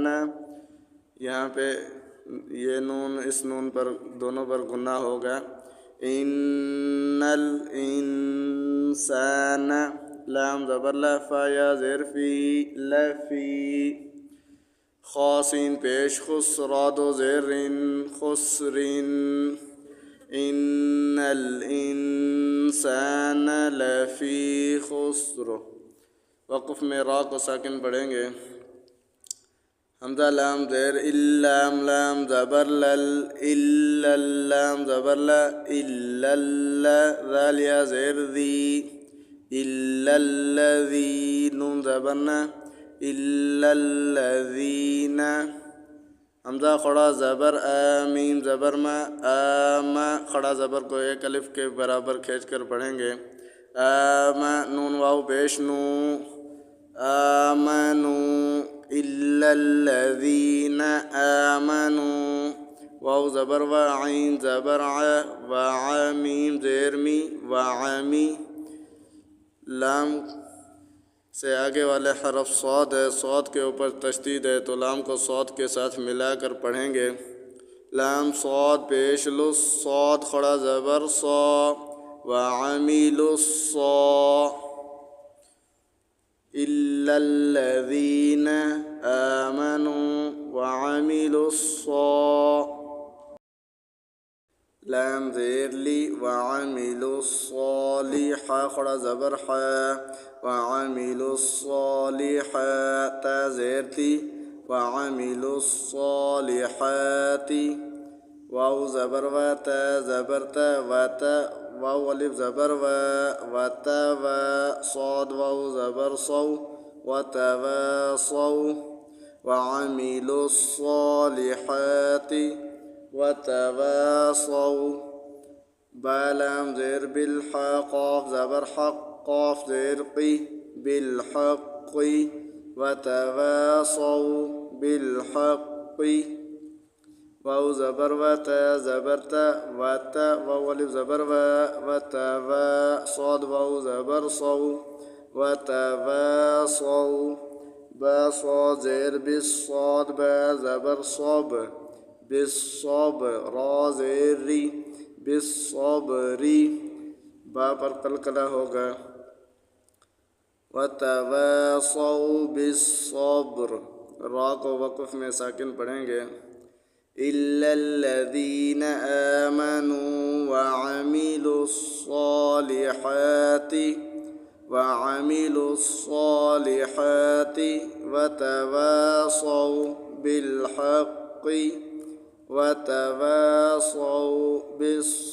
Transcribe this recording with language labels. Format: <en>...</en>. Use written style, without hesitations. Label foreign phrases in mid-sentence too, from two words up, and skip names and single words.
<ur>یہاں پہ یہ نون اس نون پر دونوں پر گنہ ہوگا۔</ur> <ar>انل انسان۔</ar> <ur>لام زبر لا، فا یا زیر فی، لفی۔ خا سین پیش خس، را دو زیر رن، خسرن۔</ur> <ar>ان الانسان لفی خسر۔</ar> <ur>وقف میں را کو ساکن پڑھیں گے۔ حمزہ لام زیر اللام، لام زبر لل، الا اللام زبر لا،</ur> <ar>الا اللہ۔</ar> <ur>ذال یا زیر ذی،</ur> <ar>الا الذی۔</ar> <ur>نون زبر نا،</ur> <ar>الا الذین۔</ar> <ur>حمزہ کھڑا زبر آ، میم زبر ما، آما۔ کھڑا زبر کو 1 الف کے برابر کھینچ کر پڑھیں گے۔ آما، نون واو پیش نو،</ur> <ar>آمنوا، الا الذین آمنوا۔</ar> <ur>واو زبر و، عین زبر ع، وع، میم زیر می، وعمی۔ لام سے آگے والے حرف صاد ہے، صاد کے اوپر تشدید ہے تو لام کو صاد کے ساتھ ملا کر پڑھیں گے۔ لام صاد پیش لس، صاد کھڑا زبر صا،</ur> <ar>وعملوا الصا، الا الذین آمنوا وعملوا الصا۔</ar> <ur>لام زیر لی،</ur> <ar>وعملوا الصالحات،</ar> <ur>کھڑا زبر حا،</ur> <ar>وعملوا الصالحات۔</ar> <ur>تا زیر تی،</ur> <ar>وعملوا الصالحات۔</ar> <ur>واو زبر و، تا زبر تا، وتا۔ واو الف زبر و، وتا و۔ صاد واو زبر صو،</ur> <ar>وتواصوا، وعملوا الصالحات، وتواصوا۔</ar> <ur>با لام زیر بالحا، قاف زبر حق، قاف زیر قی،</ur> <ar>بالحق، وتواصوا بالحق۔</ar> <ur>واو زبر و، تا زبر تا، وتا۔ واو الف زبر و، وتوا۔ صاد واو زبر صو، وتواصوا۔ با صاد زیر بالصاد، با زبر صب، بالصبر۔ را زیر ری، بالصبر۔ با پر قلقلہ ہوگا۔</ur> <ar>وتواصوا بالصبر۔</ar> <ur>را کو وقف میں ساکن پڑھیں گے۔</ur> <ar>الا الذین آمنوا وعملوا الصالحات، وعملوا الصالحات، وتواصوا بالحق، وتواصوا بالصبر۔</ar>